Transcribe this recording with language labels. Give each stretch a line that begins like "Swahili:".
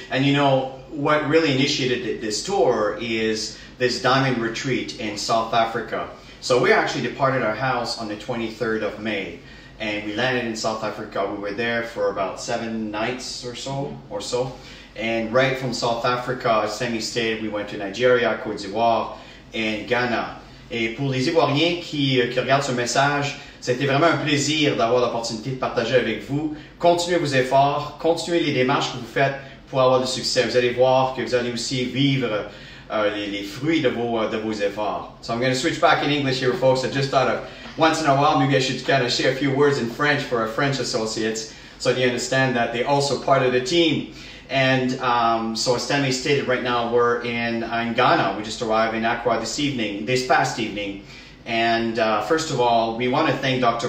English: And you know what really initiated this tour is this Diamond Retreat in South Africa. So we actually departed our house on the 23rd of May. And we landed in South Africa. We were there for about 7 nights or so. And right from South Africa, as Tammy stated, we went to Nigeria, Côte d'Ivoire et Ghana.
French: Et pour les Ivoiriens qui regardent ce message, c'était vraiment un plaisir d'avoir l'opportunité de partager avec vous. Continuez vos efforts, continuez les démarches que vous faites pour avoir du succès. Vous allez voir que vous allez aussi vivre les fruits de vos efforts.
English: So I'm going to switch back in English here, folks. I just thought of once in a while, maybe I should kind of share a few words in French for our French associates so you understand that they're also part of the team. And so as Tammy stated, right now we're in Ghana. We just arrived in Accra this past evening. And first of all, we want to thank Dr.